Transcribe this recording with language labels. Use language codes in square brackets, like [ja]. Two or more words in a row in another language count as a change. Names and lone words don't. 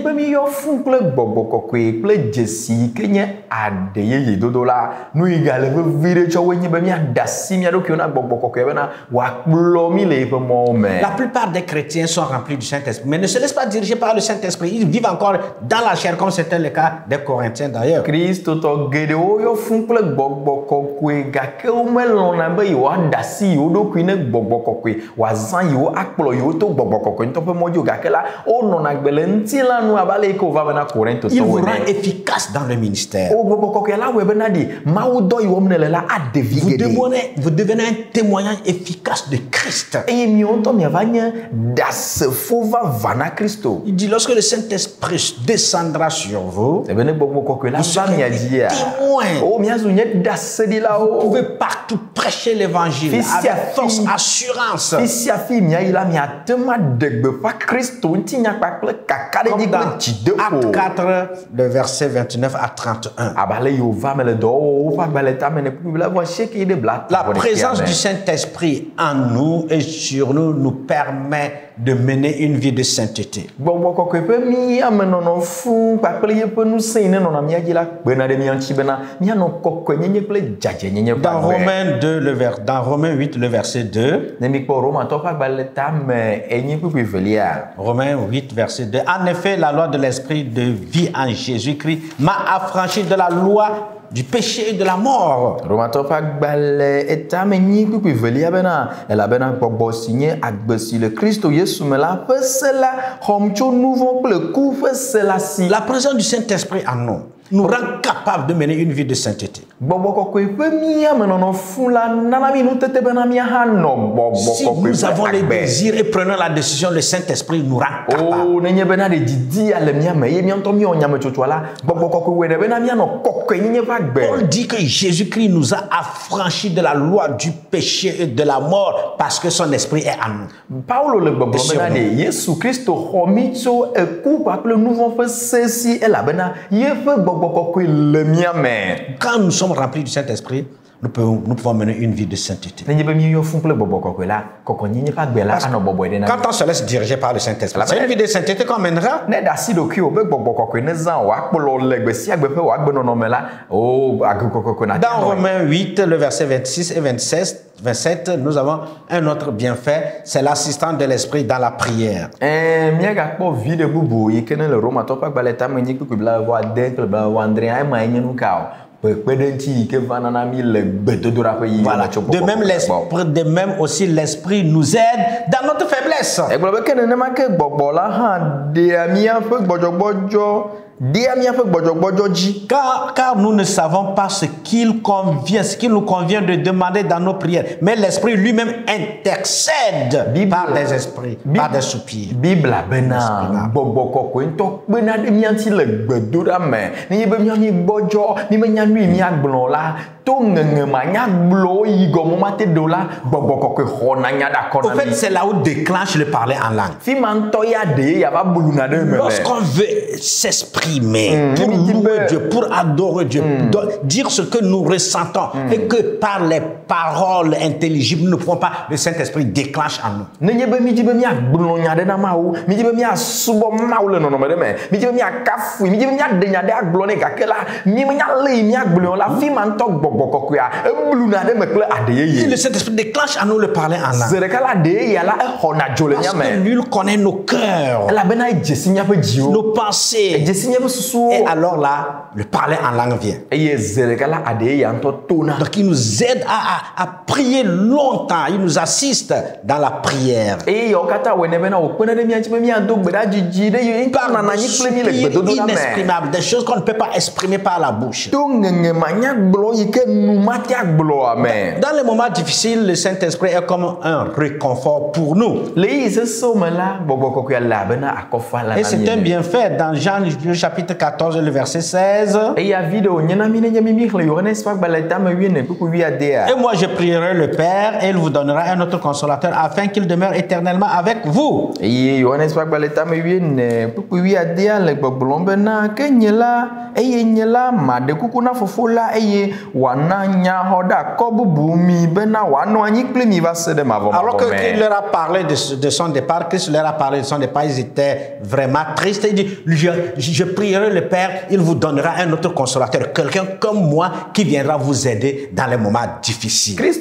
[fr] La plupart des chrétiens sont remplis du Saint-Esprit, mais ne se laissent pas diriger par le Saint-Esprit. Ils vivent encore dans la chair, comme c'était le cas des Corinthiens d'ailleurs. l'intérieur. [ee] Kristo to gedewo yo fun kple gbɔgbɔ kɔkɔe gake wo melɔna be yewoaɖe asi yewo ɖokui ne gbɔgbɔ kɔkɔe wòazã yewo akplɔ yewo to gbɔgbɔ kɔkɔe ŋutɔ ƒe mɔdzo gake la wonɔna gbe le ŋutilãnu abe ale yi ke wòva bena Korintotɔwo [fr] Il vous rend efficace dans le ministère. [ee] o gbɔgbɔ kɔkɔe la wɔe bena ɖi mawu dɔ yi wɔm ne le la aɖe vi geɖe [fr] Vous devenez un témoignage efficace de Christ. [ee] eye miawo ŋutɔ miava nye ɖasefo vava na Kristo. [fr] Il dit, lorsque le Saint-Esprit descendra sur vous, [ee] Ebe ne gbɔgbɔ kɔkɔe la [fr] vous [ee] va mia [fr] serez [ee] dzia [fr] témoins. [ee] o miazu nye [fr] Vous [ee] ɖaseɖilawo. [fr] pouvez partout prêcher l'évangile Fils avec à force, fille. assurance. [ee] Fi sia fi miayi la miate ma ɖe gbeƒã Kristo ŋutinya kpakple kakaɖedzi [fr] Comme [ee] kple [fr] dans [ee] dzideƒo. [fr] Acte 4, le verset 29 à 31. [ee] Abe ale yiwo va me le dɔwɔwɔ woƒe agbalẽ tame ne ƒuƒuƒu vɔ asieke yi ɖe bla [fr] La présence du Saint-Esprit en nous et sur nous nous permet de mener une vie de sainteté. [ee] Gbɔgbɔ kɔkɔe ƒe miamenɔnɔ fũu kpakple yeƒe ŋusẽ yi ne nɔna mia dzi la kpena ɖe mia ŋuti bena mianɔ kɔkɔenyenye kple dzadzenyenye ƒe [fr] Dans [ee] agbe. [fr] Dans Romains 8, le verset 2, [ee] Ne mikpɔ Romatɔwo ƒe agbalẽ tame enyi ƒuƒui velia. [fr] Romains 8, verset 2. En effet, la loi de l'Esprit de vie en Jésus-Christ m'a affranchi de la loi du péché et de la mort. [ee] Romatɔwo ƒe agbalẽ etame nyi ƒuƒui velia bena elabena gbɔgbɔ si nye agbe si le Kristo Yesu me la ƒe se la xɔm tso nu vɔ̃ kple ku ƒe se la si. [fr] La présence du Saint-Esprit en nous rend capable de mener une vie de sainteté. [ee] Gbɔgbɔ kɔkɔe ƒe miamenɔnɔ fũu la nana mi nutete bena miahanɔ gbɔgbɔ [fr] Si [ee] kɔkɔe [fr] nous avons [ee] ƒe [fr] les [ee] agbe. [fr] désirs et prenons la décision, le Saint-Esprit nous rend capable. [ee] O nenye bena ɖe didi le miame ye mia ŋutɔ miawɔ nyametsotsoa la gbɔgbɔ kɔkɔe wɔe ɖe bena mianɔ kɔkɔenyenye ƒe agbe. [fr] Paul dit que Jésus-Christ nous a affranchis de la loi du péché et de la mort parce que son esprit est en nous. [ee] Paulo le gbɔgblɔm bena ɖe Yesu Kristo xɔ mi tso eku kpakple nu vɔ̃ ƒe se si elabena yeƒe gbɔgbɔ kɔkɔe le mia me. [fr] Quand nous sommes remplis du Saint-Esprit, nous pouvons mener une vie de sainteté. [ee] Nenye be miyɔ fún kple gbɔgbɔ kɔkɔe la kɔkɔenyenye ƒe agbe la anɔ bɔbɔe ɖe na mi. [fr] Quand on se laisse diriger par le Saint-Esprit, c'est une vie de sainteté qu'on mènera. [ee] Ne ɖe asi ɖokui wo be gbɔgbɔ kɔkɔe ne zã wòakplɔ le gbe sia gbe ƒe wòagbenɔnɔ me la o agbe kɔkɔe na [fr] Dans Romains 8, le verset 26 et 27, nous avons un autre bienfait, c'est l'assistance de l'Esprit dans la prière. [ee] Míagakpɔ vi ɖe bubu yi ke ne le Romatɔwo ƒe agbalẽ tame nyi kpukpui blaade kple blaadre ema nye nu ka o. Kpekpeɖeŋuti yi ke va nana mi le gbedodoɖaƒe yi [fr] Voilà. [ee] tso [fr] De même aussi, l'Esprit nous aide dans notre faiblesse. [ee] egblɔ be ke nenema ke gbɔgbɔ la hã ɖea míaƒe gbɔdzɔgbɔdzɔ ɖea míaƒe gbɔdzɔgbɔdzɔ dzi. [fr] Car nous ne savons pas ce qu'il nous convient de demander dans nos prières. Mais l'Esprit lui-même intercède par des esprits, par des soupirs. [ee] Bibla bena gbɔgbɔ kɔkɔe ŋutɔ kpena ɖe mía ŋuti le gbedoɖa me. Nenye be mía mi gbɔdzɔ, mi menya nu yi míagblɔ la, to ŋeŋe manyagblɔwo yi gɔme mate ɖo la, gbɔgbɔ kɔkɔe xɔna nya ɖe akɔ [fr] Au [ee] na [fr] fait, [ee] mi. [fr] c'est là où déclenche le parler en langue. [ee] Fi ma ŋutɔ ya ɖe yava buluna ɖe me. [fr] Lorsqu'on veut s'exprimer pour louer Dieu, pour adorer Dieu, dire ce que nous ressentons et que par les paroles intelligibles, nous ne pouvons pas, le Saint-Esprit déclenche en nous. [ee] Nenye be mi di be miagblɔ nya ɖe na Mawu, mi di be miasubɔ Mawu le nɔnɔme ɖe me, mi di be miakafui, mi di be miaɖe nya ɖe agblɔ nɛ gake la, mi menya le yi miagblɔ la, fi ma ŋutɔ gbɔgbɔ kɔkɔea ebluna ɖe me kple aɖe [fr] Si [ee] yeye. [fr] le Saint-Esprit déclenche en nous le parler en langue, [ee] Ze ɖeka la aɖe yeyea la exɔna dzo le [fr] parce que [ee] miame. [fr] lui connaît nos cœurs, [ee] Elabena edzesi míaƒe dziwo, [fr] nos pensées. [ee] edzesi míaƒe susuwo. [fr] Et alors là, le parler en langue vient. [ee] Eye ze ɖeka la aɖe yeyea ŋutɔ tona. [fr] Donc il nous aide à prier longtemps, il nous assiste dans la prière. [ee] Eye yawo katã wɔe ne bena wòkpena ɖe mía ŋuti be míado gbe ɖa dzidzi ɖe yewo ŋutɔ [fr] Par [ee] nana [fr] des [ee] anyi kple mi le [fr] soupirs [ee] gbedodoɖa me. [fr] inexprimables, des choses qu'on ne peut pas exprimer par la bouche. [ee] To ŋeŋe manyagblɔ yi ke nu mate agblɔa me. [fr] Dans les moments difficiles, le Saint-Esprit est comme un réconfort pour nous. [ee] Le yi sesewo me la gbɔgbɔ kɔkɔe le abena akɔfa la [fr] Et [ee] na [fr] c'est [ee] mi [fr] un [ee] ene. [fr] bienfait dans Jean le chapitre 14, le verset 16. [ee] Eya vi ɖe wònye na mi nenye mi xlẽ Yohanes ƒe agbalẽ tame 9:10. [fr] Et moi je prierai le Père et il vous donnera un autre consolateur afin qu'il demeure éternellement avec vous. [ee] Eye Yohanes ƒe agbalẽ tame 9:10 le gbɔgblɔm bena ke nye la eye nye la maɖe kuku na fofo la eye wòanɔ [fr] Alors qu'il leur a parlé de son départ, Christ leur a parlé de son départ, ils étaient vraiment tristes. Il dit, je prierai le Père, il vous donnera un autre consolateur, quelqu'un comme moi qui viendra vous aider dans les moments difficiles.